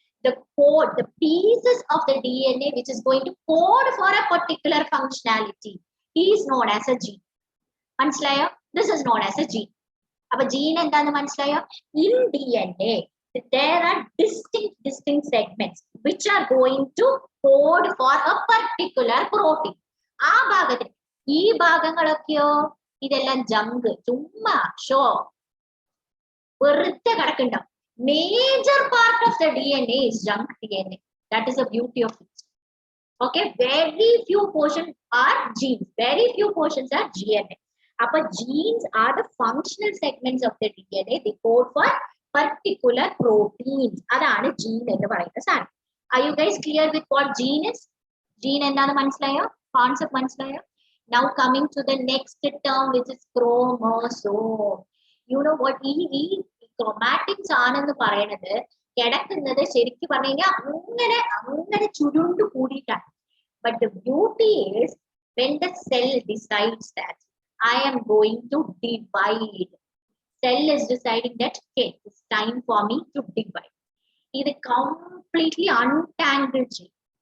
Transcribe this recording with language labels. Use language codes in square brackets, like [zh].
[en] The code, the pieces of the DNA which is going to code for a particular functionality is known as a gene. [ml] Manasilayo? [en] This is known as a gene. [ml] Appo gene endanu manasilayo? [en] In DNA there are distinct segments which are going to code for a particular protein. [ml] ആ ഭാഗത്തിൽ ഈ ഭാഗങ്ങളൊക്കെയോ ഇതെല്ലാം junk, ചുമ്മാ show വെറുതെ കിടക്കുന്നുണ്ടാവും. [en] Major part of the DNA is junk DNA. That is the beauty of it. Okay, very few portions are genes, very few portions are GNA. Appa genes are the functional segments of the DNA. They code for particular proteins. [ml] Adana gene ennu parayunna san. [en] Are you guys clear with what gene is? [ml] Gene endanu manasilayo? Concept manasilayo? [en] Now coming to the next term, which is chromosome. You know what chromatics [ml] ആണെന്ന് പറയുന്നത് കിടക്കുന്നത് ശരിക്കും പറഞ്ഞു കഴിഞ്ഞാൽ അങ്ങനെ ചുരുണ്ടു കൂടിയിട്ടാണ്. [en] But the beauty is when the cell decides that I am going to divide, cell is deciding that okay, it's time for me to divide. [ml] ഇത് [en] completely untangled [ml] ചെയ്യും.